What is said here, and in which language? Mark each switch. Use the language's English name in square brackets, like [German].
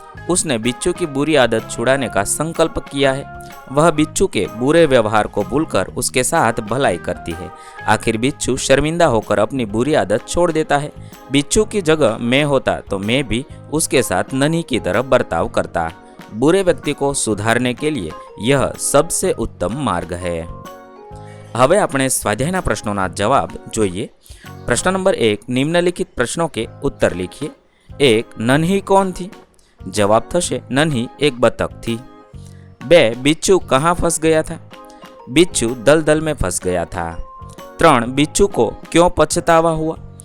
[Hindi] उसने बिच्छू की बुरी आदत छुड़ाने का संकल्प किया है। वह बिच्छू के बुरे व्यवहार को भूलकर उसके साथ भलाई करती है। आखिर बिच्छू शर्मिंदा होकर अपनी बुरी आदत छोड़ देता है। बिच्छू की जगह मैं होता तो मैं भी उसके साथ नन्ही की तरह बर्ताव करता। बुरे व्यक्ति को सुधारने के लिए यह सबसे उत्तम मार्ग है। [Gujarati] હવે આપણે સ્વાધ્યાયના પ્રશ્નોના જવાબ જોઈએ। પ્રશ્ન નંબર 1, [Hindi] નિમ્નલિખિત પ્રશ્નોं के उत्तर लिखिए। 1, नन्ही कौन थी? जवाब [Gujarati] थशे, [Hindi] नन्ही एक बतख थी। 2, बिच्छू कहाँ फंस गया था? बिच्छू दलदल में फंस गया था। 3, बिच्छू को क्यों पछतावा हुआ?